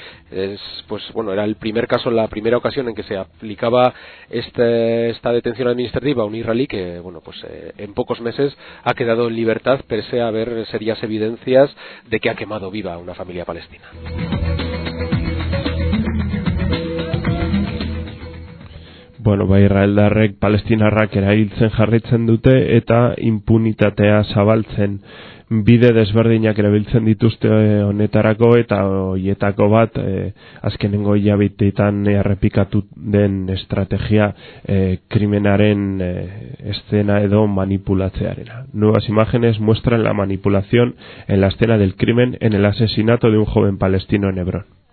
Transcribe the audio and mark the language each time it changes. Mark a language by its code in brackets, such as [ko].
[es] Era el primer caso, la primera ocasión en que se aplicaba esta detención administrativa a un israelí en pocos meses ha quedado en libertad pese a haber serias evidencias de que ha quemado viva a una familia palestina. [eu] Bueno, ba Israel darrek palestinarrak erailtzen jarraitzen dute eta impunitatea zabaltzen. Bide desberdinak erabiltzen dituzte honetarako eta hoietako bat azkenengo hilabeteetan errepikatu den estrategia krimenaren escena edo manipulatzearena. [es] Nuevas imágenes muestran la manipulación en la escena del crimen en el asesinato de un joven palestino en Hebrón.